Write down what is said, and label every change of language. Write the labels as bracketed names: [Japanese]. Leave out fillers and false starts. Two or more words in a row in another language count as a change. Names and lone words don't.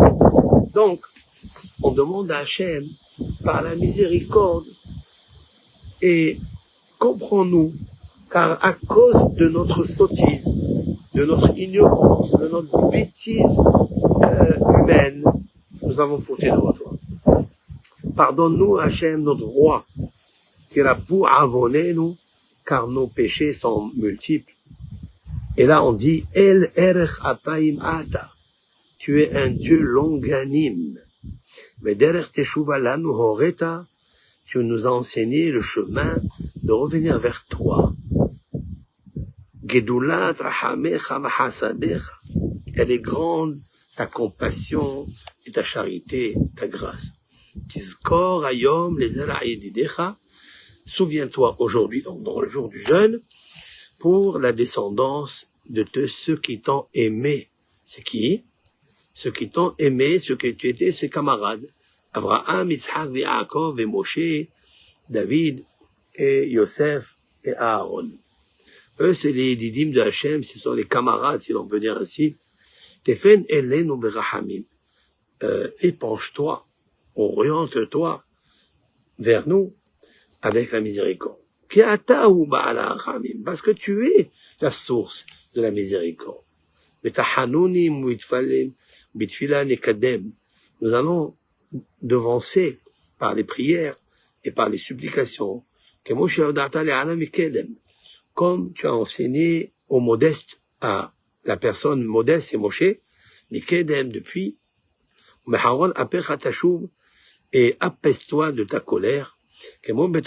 [French] Donc, on demande à Hachem, par la miséricorde, et comprends-nous, car à cause de notre sottise, de notre ignorance, de notre bêtise humaine, nous avons fauté devant toi. Pardonne-nous, Hachem, notre roi, [Hebrew] כי רבו עוונינו, [French] car nos péchés sont multiples. Et là, on dit, [Hebrew] אל ארך אפיים אתה. [French] Tu es un Dieu longanime. Mais [Hebrew] דרך תשובה לנו הורית, [French] tu nous as enseigné le chemin de revenir vers toi. [Hebrew] גדולת רחמיך וחסדיך. [French] Elle est grande, ta compassion et ta charité, ta grâce. [Hebrew] תזכור היום לזרע ידידיך. [French] Souviens-toi aujourd'hui, donc dans le jour du jeûne, pour la descendance de ceux qui t'ont aimé. C'est qui? Ceux qui t'ont aimé, ceux qui tu étais ses camarades. Abraham, Yitzhak, Yaakov et Moshe, David et Yosef et Aaron. Eux, c'est les didim de Hachem, ce sont les camarades, si l'on peut dire ainsi. [Hebrew] תפן אלינו ברחמים. [French] Épanche-toi, oriente-toi vers nous avec la miséricorde. Parce que tu es la source de la miséricorde. Nous allons devancer par les prières et par les supplications, comme tu as enseigné aux modestes, à la personne modeste, c'est Moshe, depuis, et apaise-toi de ta colère, comme